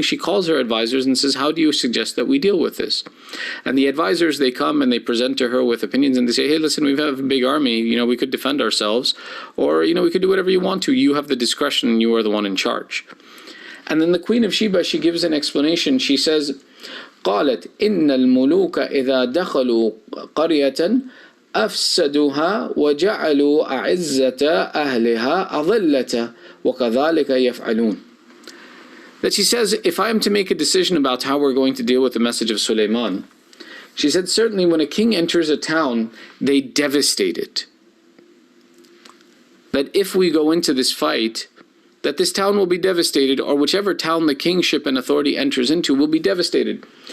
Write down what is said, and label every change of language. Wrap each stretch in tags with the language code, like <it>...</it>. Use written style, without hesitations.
<en>She calls her advisors and says, how do you suggest that we deal with this? And the advisors, they come and they present to her with opinions and they say, hey, listen, we have a big army, we could defend ourselves, or we could do whatever you want to. You have the discretion and you are the one in charge. And then the Queen of Sheba, she gives an explanation. She says,</en> <ar>قالت إن الملوك إذا دخلوا قرية أفسدوها وجعلوا أعزة أهلها أذلة وكذلك يفعلون.</ar> <en>That she says, if I am to make a decision about how we're going to deal with the message of Sulaiman, she said, certainly when a king enters a town, they devastate it. That if we go into this fight, that this town will be devastated, or whichever town the kingship and authority enters into will be devastated.</en>